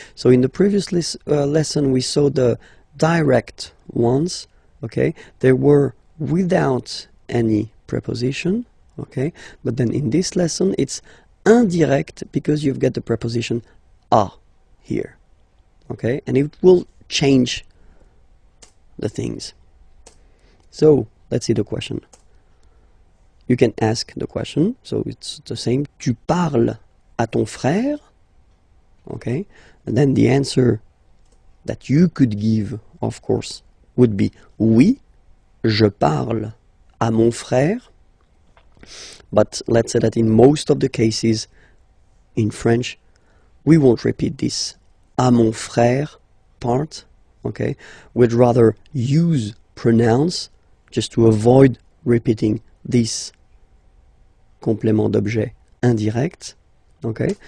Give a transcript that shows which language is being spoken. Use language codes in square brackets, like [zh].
[en] So in the previous lesson we saw the direct ones, okay, they were without any preposition, okay, but then in this lesson it's indirect because you've got the preposition à here, okay, and it will change the things. So let's see the question. You can ask the question, so it's the same. [fr] Tu parles à ton frère, [en] okay, and then the answer that you could give, of course, would be [fr] oui, je parle à mon frère. [en] But let's say that in most of the cases in French, we won't repeat this [fr] à mon frère [en] part, okay? We'd rather use pronouns just to avoid repeating this [fr] complément d'objet indirect, [en] okay?